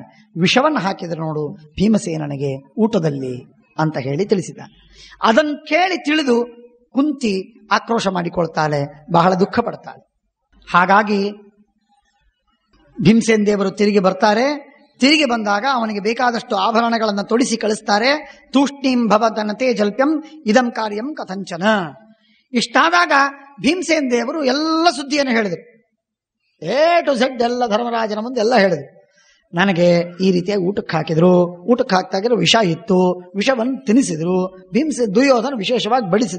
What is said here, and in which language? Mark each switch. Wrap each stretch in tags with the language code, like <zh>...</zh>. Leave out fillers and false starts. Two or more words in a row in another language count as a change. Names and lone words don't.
<kn>ವಿಷವನ್ನು ಹಾಕಿದ್ರೆ ನೋಡು ಭೀಮಸೇನನಿಗೆ ಊಟದಲ್ಲಿ ಅಂತ ಹೇಳಿ ತಿಳಿಸಿದ್ದಾನೆ. ಅದನ್ನು ಕೇಳಿ ತಿಳಿದು ಕುಂತಿ ಆಕ್ರೋಶ ಮಾಡಿಕೊಳ್ತಾಳೆ, ಬಹಳ ದುಃಖ ಪಡ್ತಾಳೆ. ಹಾಗಾಗಿ ಭೀಮಸೇನ ದೇವರು ತಿರುಗಿ ಬರ್ತಾರೆ. ತಿರುಗಿ ಬಂದಾಗ ಅವನಿಗೆ ಬೇಕಾದಷ್ಟು ಆಭರಣಗಳನ್ನು ತೊಡಿಸಿ ಕಳಿಸ್ತಾರೆ.</kn> <sa>ತೂಷ್ಣೀಂ ಭವದನತೆ ಜಲ್ಪ್ಯಂ ಇದಂ ಕಾರ್ಯಂ ಕಥಂಚನ.</sa> <kn>ಇಷ್ಟಾದಾಗ ಭೀಮಸೇನ ದೇವರು ಎಲ್ಲ ಸುದ್ದಿಯನ್ನು ಹೇಳಿದರು.</kn> <en>A to Z</en> <kn>ಎಲ್ಲ ಧರ್ಮರಾಜನ ಮುಂದೆ ಎಲ್ಲ ಹೇಳಿದ್ರು. ನನಗೆ ಈ ರೀತಿಯಾಗಿ ಊಟಕ್ಕೆ ಹಾಕಿದ್ರು, ಊಟಕ್ಕೆ ಹಾಕ್ತಾಗಿರೋ ವಿಷ ಇತ್ತು, ವಿಷವನ್ನು ತಿನ್ನಿಸಿದ್ರು, ದುರ್ಯೋಧನ ವಿಶೇಷವಾಗಿ ಬಡಿಸಿದ.</kn>